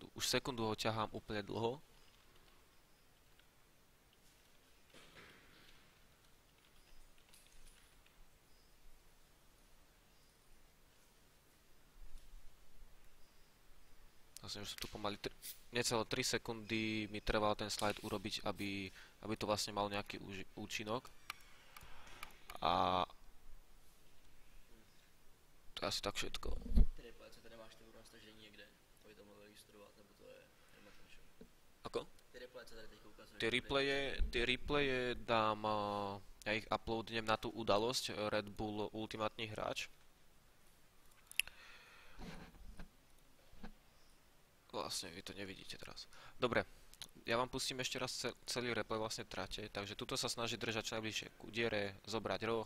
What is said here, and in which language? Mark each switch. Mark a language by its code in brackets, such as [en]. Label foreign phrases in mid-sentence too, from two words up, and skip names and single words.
[sk] Už sekundu ho ťahám úplne dlho. Vlastne už sú tu pomaly necelé 3 sekundy mi trval ten slajd urobiť, aby to vlastne mal nejaký účinok. A to je asi tak všetko. [cs] Ty replaye, co tady máš ty na stažení někde, aby to mohlo registrovat, nebo to je remote show? [sk] Ako? [cs] Ty replaye, co tady teď ukazuješ? [sk] Tie replaye dám, ja ich uploadnem na tú udalosť Red Bull Ultimátny hráč. Vlastne vy to nevidíte teraz. Dobre, ja vám pustím ešte raz celý replay vlastne trate, takže tuto sa snaží držať čo najbližšie ku diere, zobrať roh.